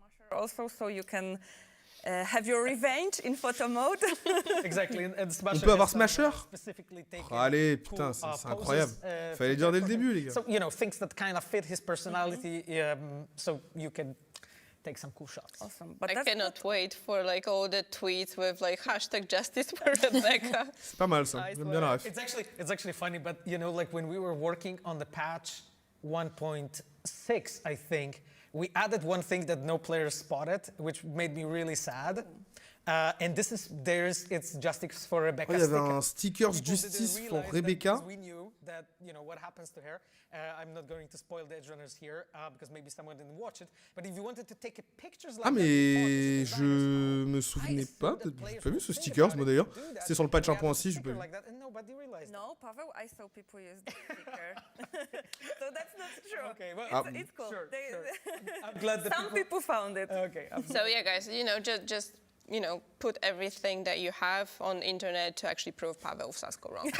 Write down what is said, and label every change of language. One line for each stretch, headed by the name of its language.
English: Also, so you can have your revenge in photo mode. Exactly.
French: On peut avoir Smasher? Oh, allez, putain, c'est incroyable. Fallait le dire dès le début, les gars.
English: So, things that kind of fit his personality, so you can take some cool shots. Awesome. But I cannot wait for like all the tweets with like #justice for Rebecca.
French: C'est pas mal ça, j'aime bien la ref.
English: It's actually funny, but like when we were working on the patch 1.6, I think, we added one thing that no players spotted, which made me really sad. And it's justice for Rebecca.
French: Il y avait un stickers justice for Rebecca.
English: We knew that, what happens to her. I'm not going to spoil the edge runners here because maybe someone didn't watch it. But if you wanted to take pictures like
French: mais je me souvenais pas. J'ai pas vu ce stickers, moi d'ailleurs. C'était sur le patch 1.6, j'ai pas vu.
English: No, Pavel, I saw people use the sticker. So that's not true. Okay, well, It's cool. Sure. I'm glad that Some people found it. Okay. So yeah, guys, just put everything that you have on internet to actually prove Pavel Sasko wrong.